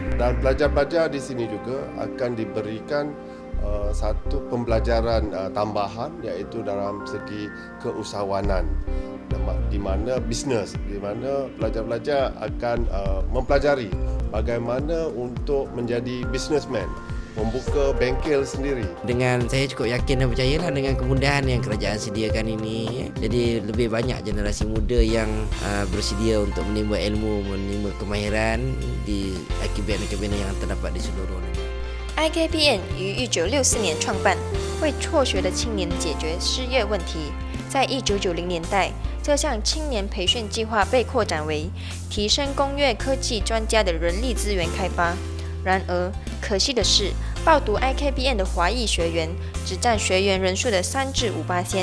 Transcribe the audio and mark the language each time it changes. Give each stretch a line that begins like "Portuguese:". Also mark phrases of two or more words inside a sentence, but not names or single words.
Malay: Dan pelajar-pelajar di sini juga akan diberikan satu pembelajaran tambahan, iaitu dalam segi keusahawanan, di mana bisnes, di mana pelajar-pelajar akan mempelajari bagaimana untuk menjadi businessman, membuka bengkel sendiri. Dengan saya cukup yakin dan percayalah dengan kemudahan yang kerajaan sediakan ini, jadi lebih banyak generasi muda yang bersedia untuk menimba ilmu, menimba kemahiran di IKBN yang terdapat di seluruh negara.
Chinese: IKBN 于1964年创办，为辍学的青年解决失业问题。在1990年代，这项青年培训计划被扩展为提升工业科技专家的人力资源开发。然而，可惜的是，报读 IKBN 的华裔学员只占学员人数的3至5%。